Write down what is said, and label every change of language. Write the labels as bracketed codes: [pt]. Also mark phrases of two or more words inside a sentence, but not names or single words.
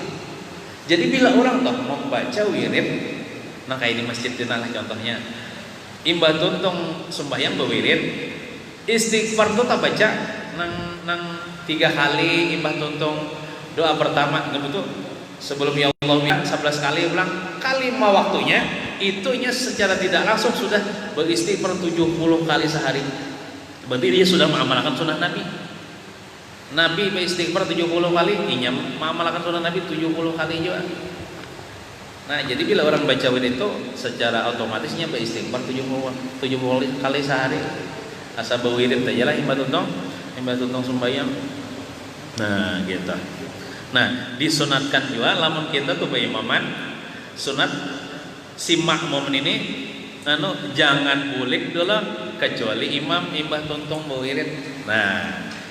[bjn] Jadi bila orang toh membaca wirid, nah kayak di masjid lah contohnya, imbah tuntung sembahyang berwirid, istighfar tuh tak baca nang 3 kali imbah tuntung doa pertama gitu, sebelum ya Allah 11 kali ulang, kalimat waktunya itunya secara tidak langsung sudah beristighfar 70 kali sehari. Berarti dia sudah mengamalkan sunnah Nabi. Nabi beristighfar 70 kali, inya mengamalkan sunnah Nabi 70 kali juga. Nah, jadi bila orang baca wirid itu secara otomatisnya beristighfar 70 kali sehari. Asa berwirid aja lah imbah tuntung sembahyang. Nah, gitu. Nah, disunatkan juga lamun kita tuh berimaman sunat si makmum ini jangan bulik dulu kecuali imam imbah tuntung berwirid.